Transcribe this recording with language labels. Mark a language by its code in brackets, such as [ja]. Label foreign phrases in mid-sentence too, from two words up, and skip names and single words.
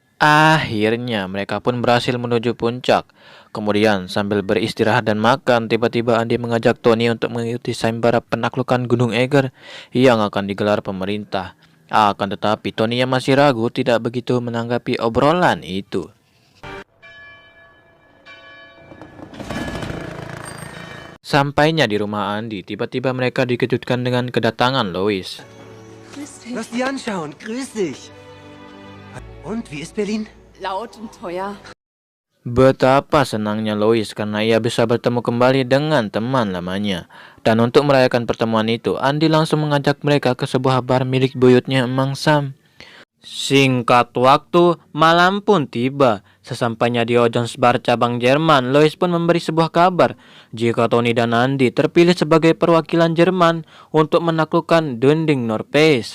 [id] Akhirnya mereka pun berhasil menuju puncak. Kemudian sambil beristirahat dan makan, tiba-tiba Andi mengajak Tony untuk mengikuti sayembara penaklukan Gunung Eger yang akan digelar pemerintah. Akan tetapi Tony yang masih ragu tidak begitu menanggapi obrolan itu. Sampainya di rumah Andi, tiba-tiba mereka dikejutkan dengan kedatangan Lois. [de] Grüß dich. Lass die anschauen. Grüß dich. Und, wie ist Berlin? Laut und teuer. [id] Betapa senangnya Lois karena ia bisa bertemu kembali dengan teman lamanya. Dan untuk merayakan pertemuan itu, Andi langsung mengajak mereka ke sebuah bar milik buyutnya Emang Sam. Singkat waktu, malam pun tiba. Sesampainya di Ojons Bar cabang Jerman, Lois pun memberi sebuah kabar jika Tony dan Andi terpilih sebagai perwakilan Jerman untuk menaklukkan Dunding Norpeis.